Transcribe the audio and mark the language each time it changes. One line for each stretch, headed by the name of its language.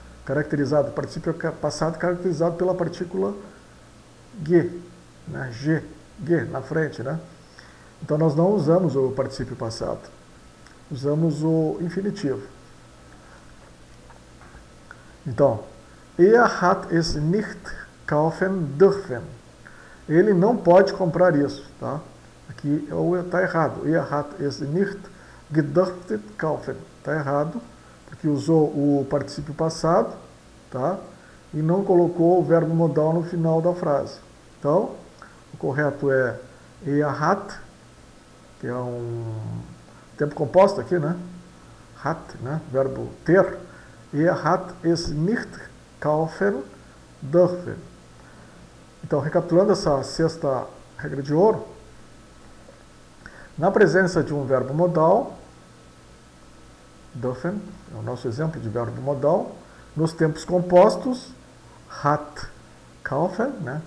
Portuguese: Caracterizado, particípio passado caracterizado pela partícula G, né? G na frente, né? Então nós não usamos o particípio passado, usamos o infinitivo. Então,
German: er hat es nicht kaufen dürfen.
Portuguese: Ele não pode comprar isso, tá? Aqui está errado.
German: Er hat es nicht gedurft kaufen.
Portuguese: Está errado, porque usou o particípio passado, tá? E não colocou o verbo modal no final da frase. Então, o correto é
German: er hat,
Portuguese: que é um tempo composto aqui, né? Hat, né? Verbo ter.
German: Er hat es nicht kaufen dürfen.
Portuguese: Então, recapitulando essa sexta regra de ouro, na presença de um verbo modal, dürfen, é o nosso exemplo de verbo modal, nos tempos compostos, hat, kaufen, né?